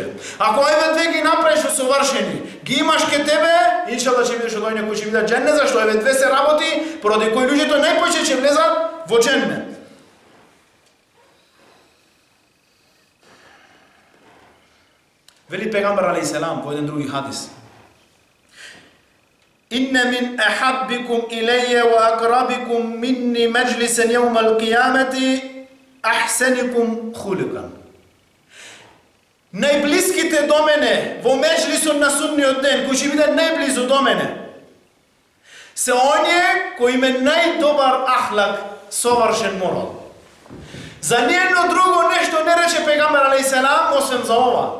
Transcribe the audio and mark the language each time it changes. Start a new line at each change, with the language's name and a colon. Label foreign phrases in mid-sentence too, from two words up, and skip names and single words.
Macedonian: Ако овие две ги направиш совршени, ги имаш ке тебе, иншаллах ќе бидеш од оние кои ќе бидат џеннет, зашто овие две се работи поради кои луѓето најповеќе ќе влезат во џеннет. Вели пегамбер
Arabic: عليه السلام
Macedonian: во еден други хадис:
Arabic: "إن من أحبكم إلي وأقربكم مني مجلسا يوم القيامة أحسنكم خلقا."
Macedonian: Најблиските до мене во меџлисот на судниот ден, кои ќе бидат најблизу до мене, се оние кои има најдобар ахлак, совршен морал. За ниедно друго нешто не рече пегамбер
Arabic: عليه السلام,
Macedonian: освен за ова.